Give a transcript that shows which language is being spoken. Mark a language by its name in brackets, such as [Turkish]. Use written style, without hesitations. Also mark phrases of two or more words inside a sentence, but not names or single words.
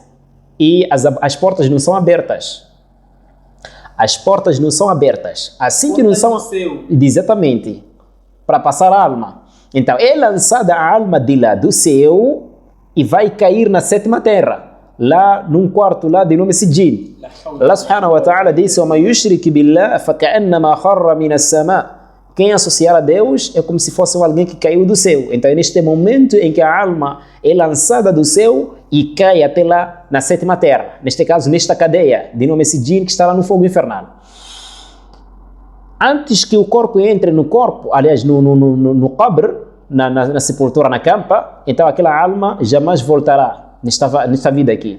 [Portuguese] E as portas não são abertas. As portas não são abertas. Assim que não são... Exatamente. Para passar a alma. Então, é lançada a alma de lá do céu e vai cair na sétima terra. Lá num quarto lá de nome Sijin. [Arabic] الله سبحانه وتعالى disse: "ويشرك بالله فكأنما خر من السماء'." [Portuguese] Quem associar a Deus é como se fosse alguém que caiu do céu. Então é neste momento em que a alma é lançada do céu e cai até lá na sétima terra. Neste caso, nesta cadeia de nome Sijin, que está lá no fogo infernal. Antes que o corpo entre no corpo, aliás, no qabr, na sepultura, na campa, então aquela alma jamais voltará nesta vida aqui.